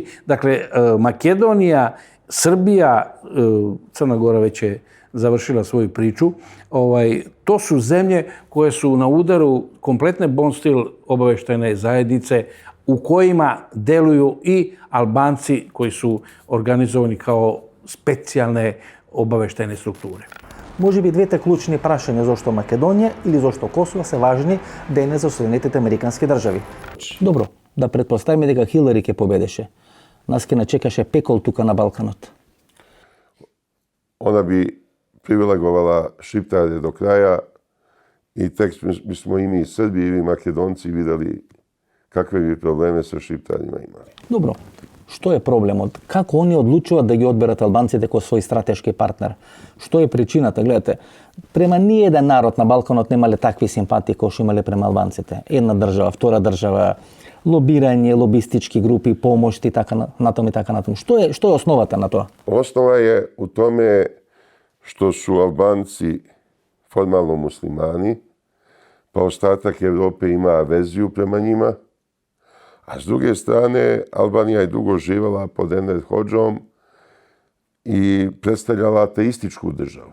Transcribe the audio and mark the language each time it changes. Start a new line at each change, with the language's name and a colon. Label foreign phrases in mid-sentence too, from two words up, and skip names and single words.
Serbian: Dakle, Makedonija, Srbija, Crna Gora već je završila svoju priču. To su zemlje koje su na udaru kompletne Bon Stil obaveštajne zajednice u kojima deluju i Albanci koji su organizovani kao specijalne obaveštajne strukture.
Macedonian: Може би двете клучни прашања зошто Македонија или зошто Косово се важни денес за Соединетите американски држави. Добро, да претпоставиме дека Хилари ќе победеше. Нас ќе начекаше пекол тука на Балканот.
Serbian: Ona bi privilegovala Šiptare do kraja i tek bismo i mi Srbi i Makedonci videli kakve bi probleme sa Šiptarima imali.
Macedonian: Добро, што е проблемот? Како они одлучуваат да ги одберат албанците кој свој стратешки партнер? Што е причината? Гледате, према ниеден народ на Балканот немале такви симпатии кои што имале према албанците. Една држава, втора држава, лобирање, лобистички групи, помошти, така натам и така натам. Што е основата на тоа?
Serbian: Osnova je u tome što su Albanci formalno muslimani, pa ostatak Evrope ima averziju prema njima, a s druge strane Albanija je dugo živjela pod Enver Hodžom i predstavljala ateističku državu.